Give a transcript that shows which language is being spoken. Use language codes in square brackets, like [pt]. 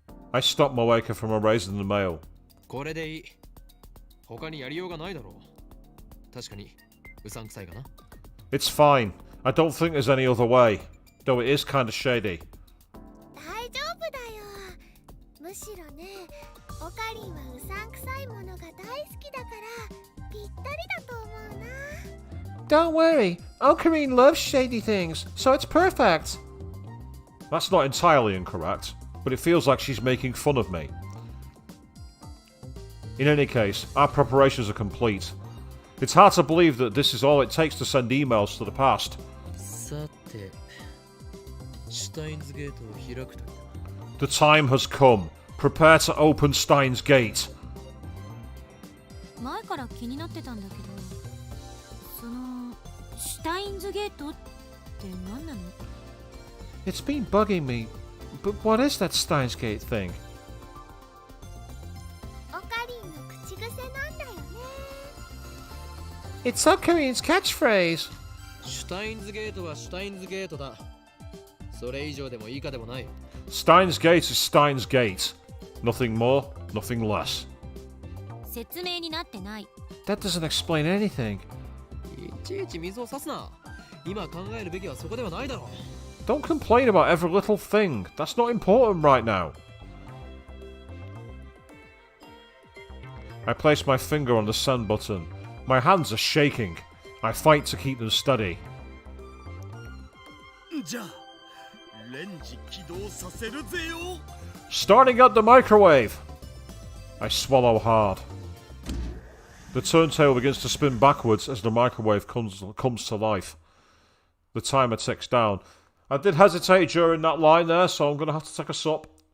[en] I stopped Moeka from erasing the mail. [ja] これでいい。他にやりようがないだろう。確かにうさんくさいかな。 [en] It's fine. I don't think there's any other way. Though it is kinda shady. [ja] 大丈夫だよ。むしろね、オカリンはうさんくさいものが大好きだからぴったりだと思うな。 [en] Don't worry, Ocarine loves shady things, so it's perfect. That's not entirely incorrect, but it feels like she's making fun of me. In any case, our preparations are complete. It's hard to believe that this is all it takes to send emails to the past. [ja] さて、シュタインズゲートを開くときだ。 [en] The time has come. Prepare to open Steins Gate. [ja] 前から気になってたんだけど、そのシュタインズゲートって何なの？ [en] It's been bugging me, but what is that Steins Gate thing? [ja] オカリンの口癖なんだよね。 [en] It's Ocarine's catchphrase. [ja] シュタインズゲートはシュタインズゲートだ。それ以上でも以下でもない。 [en] Steins Gate is Steins Gate. Nothing more, nothing less. [ja] 説明になってない。 [en] That doesn't explain anything. [ja] いちいち水を差すな。今考えるべきはそこではないだろう。 [en] Don't complain about every little thing. That's not important right now. I place my finger on the send button. My hands are shaking. I fight to keep them steady. [ja] じゃあレンジ起動させるぜよ。 [en] Starting at the microwave. I swallow hard. The turntable begins to spin backwards as the microwave comes to life. The timer ticks down. I did hesitate during that line there, so I'm going to have to take a sup.